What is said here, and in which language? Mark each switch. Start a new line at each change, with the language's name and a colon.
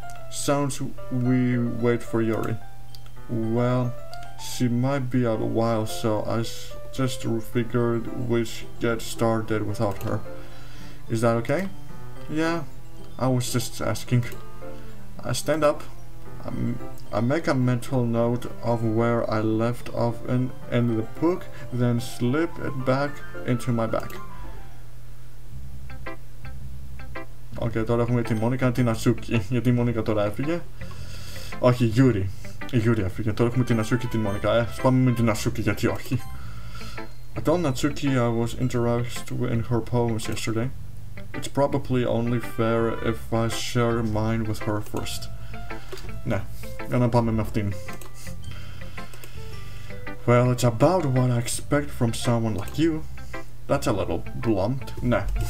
English: Sounds we wait for Yuri. Well, she might be a while, so I just figured we'd get started without her. Is that okay? Yeah, I was just asking. I stand up. I make a mental note of where I left off in the book, then slip it back into my bag.
Greek: Okay, τώρα έχουμε τη Μόνικα, την Asuki. Γιατί η Μόνικα τώρα έφυγε. Όχι, η Yuri. Η Yuri έφυγε. Τώρα έχουμε την Asuki και την Μόνικα. Ας πάμε με την Asuki, γιατί όχι.
English: I told Natsuki I was interested in her poems yesterday. It's probably only fair if I share mine with her first.
Greek: Ναι, για να πάμε με αυτήν.
English: Well, it's about what I expect from someone like you. That's a little blunt. Nah.